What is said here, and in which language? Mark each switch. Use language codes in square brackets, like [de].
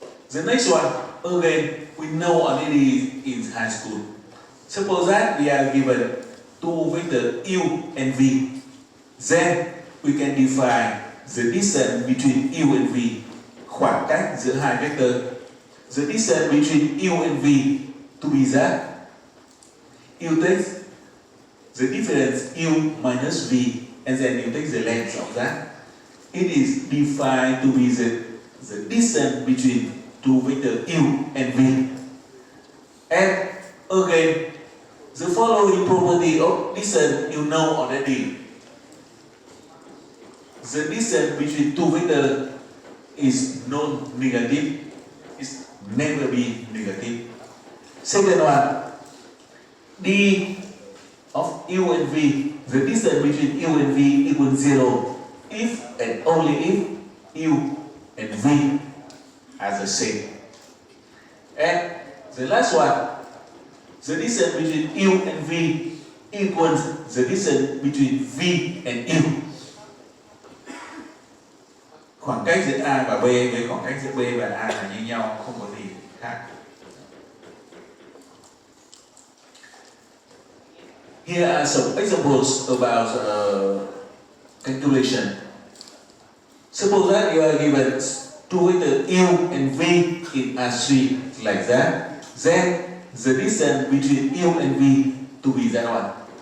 [en] The next one, again, we know already in high school. Suppose that we are given two vectors U and V. Then we can define the distance between U and V. [vi] Khoảng cách giữa hai vector. [en] The distance between U and V to be that you take the difference U minus V and then you take the length of that. It is defined to be the distance between two vectors U and V. And again, the following property of distance you know already. The distance between two vectors is non-negative. It's never be negative. Second one, d of U and V, the distance between U and V equals 0 if and only if U and V are the same. And the last one, the distance between U and V equals the distance between V and U. [vi] Khoảng cách giữa A và B với khoảng cách giữa B và A là như nhau, không có gì khác. [en] Here are some examples about calculation. Suppose that you are given two vectors U and V in R3 like that. Then the distance between U and V to be that one.